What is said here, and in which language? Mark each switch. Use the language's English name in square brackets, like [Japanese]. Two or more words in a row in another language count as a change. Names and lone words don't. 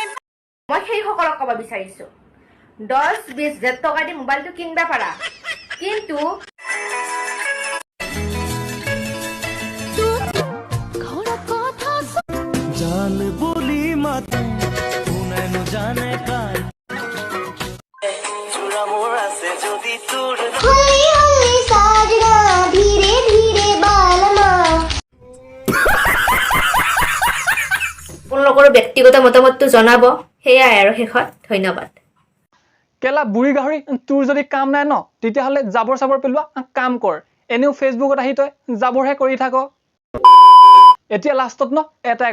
[Assamese] মই সেইসকলক ক'ব বিচাৰিছো, 10-20 হাজাৰ টকা দি মোবাইলটো কিনিব পাৰা, কিন্তু হয়তো জান বলি মাতে কোনে নো জানে কাই চূড়া মোর আছে যদি তোর [Hindi] हल्ली हल्ली साजना धीरे धीरे बालमा [Assamese] আপোনালোকৰ ব্যক্তিগত মতামতটো জনাব সেয়াই আৰু শেষত ধন্যবাদ কেলা বুঢ়ী গাহৰি তোৰ যদি কাম নাই ন তেতিয়াহ'লে জাবৰ চাবৰ পেলোৱা কাম কৰ এনেও ফেচবুকত আহি তই জাবৰহে কৰি থাক এতিয়া লাষ্টত ন এটাই